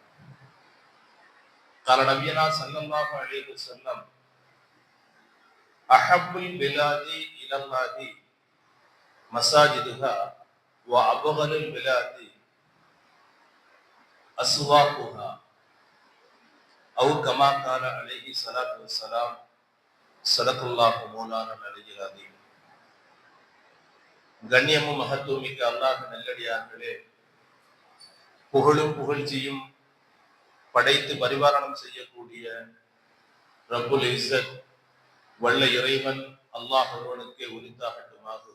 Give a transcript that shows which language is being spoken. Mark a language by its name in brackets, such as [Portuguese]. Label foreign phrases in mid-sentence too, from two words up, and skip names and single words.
[Arabic] قال نبينا صلى الله عليه وسلم أحب البلاد إلى الله مساجدها وأبغض البلاد أسواقها أو كما قال عليه الصلاة والسلام. صدق الله مولانا العلي العظيم. [Tamil] கண்ணியமும் மகத்துவமிக்க அல்லாஹ் நல்லடியார்களே, புகழும் புகழ்ச்சியும் படைத்து பரிபாலனம் செய்யக்கூடிய [Arabic] رب العزة [Tamil] வல்ல இறைவன் அல்லாஹ் ஒருவனுக்கே உரித்தாகட்டுமாகுக.